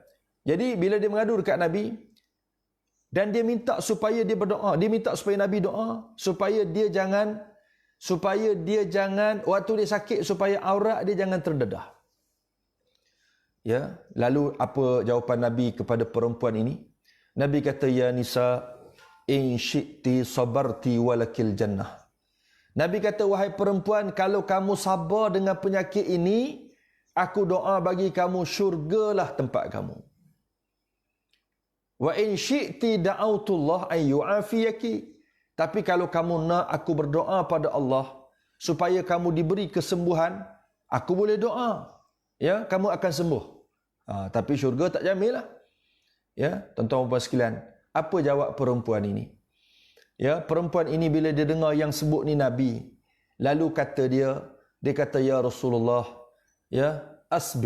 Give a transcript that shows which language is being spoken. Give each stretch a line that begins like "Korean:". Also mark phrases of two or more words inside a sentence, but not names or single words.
Malay: Jadi bila dia mengadu dekat Nabi dan dia minta supaya dia berdoa, dia minta supaya Nabi doa supaya dia jangan waktu dia sakit supaya aurat dia jangan terdedah. Ya, lalu apa jawapan Nabi kepada perempuan ini? Nabi kata,
Arabic: يا نساء إن شئت صبرت ولك الجنة.
Malay: Nabi kata, wahai perempuan, kalau kamu sabar dengan penyakit ini, aku doa bagi kamu, syurgalah tempat kamu.
Arabic: وإن شئت دعوت الله أن يعافيك.
Malay: Tapi kalau kamu nak aku berdoa pada Allah supaya kamu diberi kesembuhan, aku boleh doa. Ya, kamu akan sembuh. Tapi syurga tak jamin lah. Ya, tuan-tuan dan puan sekalian, apa jawab perempuan ini? Ya, perempuan ini bila dia dengar yang sebut ni Nabi, lalu kata dia kata,
Arabic: يا رسول الله، يا، أصبر.